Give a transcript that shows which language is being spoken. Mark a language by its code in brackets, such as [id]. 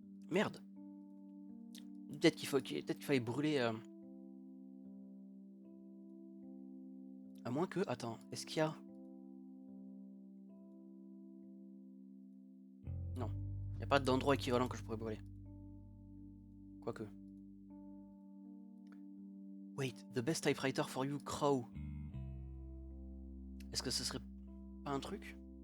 [fr] Merde. Peut-être qu'il fallait brûler... À moins que... Attends, est-ce qu'il y a... Non. Il n'y a pas d'endroit équivalent que je pourrais brûler. Quoique. [en] Wait, the best typewriter for you, Crow. [fr] Est-ce que ce serait pas un truc?